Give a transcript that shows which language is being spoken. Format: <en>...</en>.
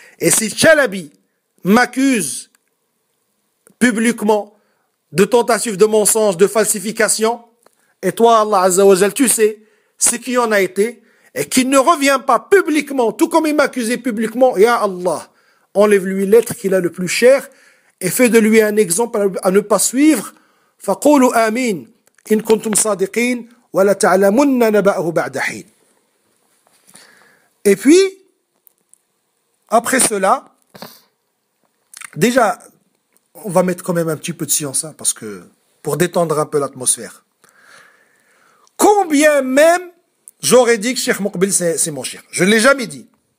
<fr>Et si Chalabi m'accuse publiquement de tentative de mensonge, de falsification, et toi, Allah Azza wa Jal, tu sais ce qui en a été, et qu'il ne revient pas publiquement, tout comme il m'a accusé publiquement, Ya Allah, enlève-lui l'être qu'il a le plus cher, et fais de lui un exemple à ne pas suivre.</fr> <ar>فقولوا آمين إن كنتم صادقين ولتعلمن نبأه بعد حين.</ar> <fr>Et puis, après cela, déjà, on va mettre quand même un petit peu de science, hein, parce que pour détendre un peu l'atmosphère. Combien même j'aurais dit que Cheikh Moukbil c'est mon cheikh. Je ne l'ai jamais dit.</fr>